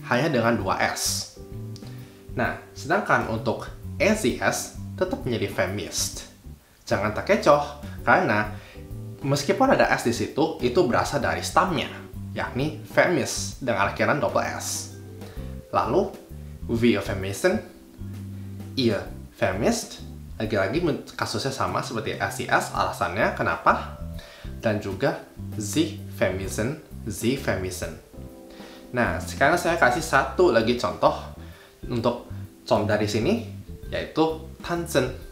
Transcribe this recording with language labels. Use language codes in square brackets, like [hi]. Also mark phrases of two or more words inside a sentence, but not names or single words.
[id] Hanya dengan 2S. Nah, sedangkan untuk EZS tetap menjadi vermisst. Jangan terkecoh, karena meskipun ada S di situ, itu berasal dari stamnya, yakni vermisst dengan akhiran double S. Lalu, [de] wir vermissen, ihr vermisst, [id] lagi-lagi kasusnya sama seperti SES, alasannya kenapa? Dan juga [de] Sie vermissen, Sie vermissen. [id] Nah, sekarang saya kasih satu lagi contoh untuk dari sini, yaitu tanzen.